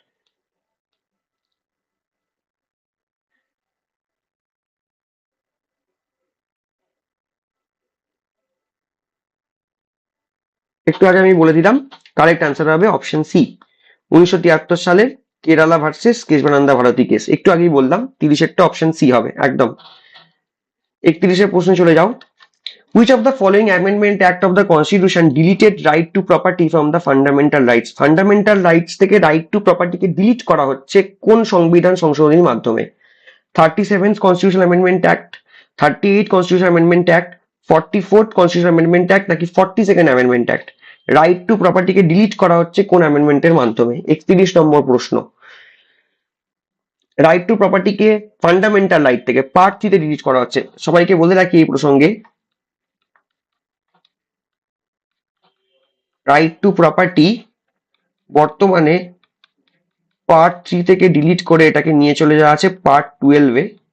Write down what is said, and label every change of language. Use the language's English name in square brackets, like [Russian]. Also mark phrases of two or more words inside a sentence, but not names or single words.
[Bangla] একটু আগে আমি বলে দিলাম, [English] correct answer [Bangla] হবে [English] option C, [Bangla] 1973 সালের কেরালা ভার্সেস কেশবানন্দা ভারতী কেস। একটু আগেই বললাম, 30-এরটা [English] option C [Bangla] হবে, একদম। 31-এর প্রশ্নে চলে যাও। [English] Which of the following amendment act of the constitution deleted right to property from the fundamental rights? Fundamental rights [Bangla] থেকে [English] right to property [Bangla] কে ডিলিট করা হচ্ছে কোন সংবিধান সংশোধনীর মাধ্যমে? [English] 37th Constitutional Amendment Act, 38th Constitutional Amendment Act, 44th Constitutional Amendment Act, নাকি 42nd Amendment Act? right to property [Bangla] কে ডিলিট করা হচ্ছে কোন অ্যামেন্ডমেন্টের মাধ্যমে? 31 নম্বর প্রশ্ন, [English] right to property [Bangla] কে [English] fundamental right [Bangla] থেকে পার্ট 3 তে ডিলিট করা হচ্ছে। সবাইকে বলে রাখি এই প্রসঙ্গে, [English] right to property [Bangla] বর্তমানে পার্ট 3 থেকে ডিলিট করে এটাকে নিয়ে চলে যাওয়া আছে পার্ট 12-এ।